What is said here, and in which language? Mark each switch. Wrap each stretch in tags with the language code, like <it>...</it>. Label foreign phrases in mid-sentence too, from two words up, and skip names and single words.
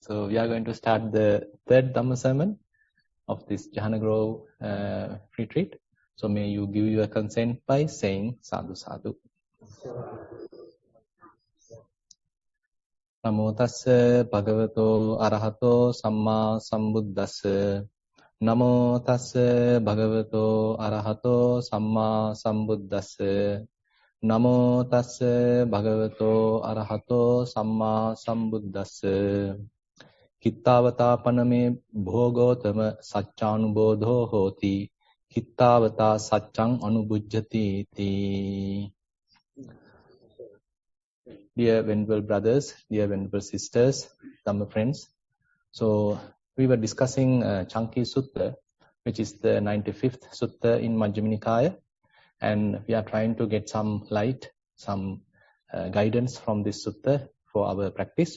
<en>So we are going to start the third Dhamma sermon of this Jhana Grove retreat. So may you give your consent by saying</en> <pi>sadhu sadhu. Namo tassa bhagavato arahato samma sambuddhassa. Namo tassa bhagavato arahato samma sambuddhassa. Namo tassa bhagavato arahato samma sambuddhassa. Kittavata paname bhogotama sacchanubodho hoti. Kittavata saccang anubujjati ti.</pi> <en>Dear venerable brothers, dear venerable sisters, Dhamma friends. So we were discussing Canki Sutta, which is the 95th Sutta in Majjhima Nikaya. And we are trying to get some light, some guidance from this Sutta for our practice.</en>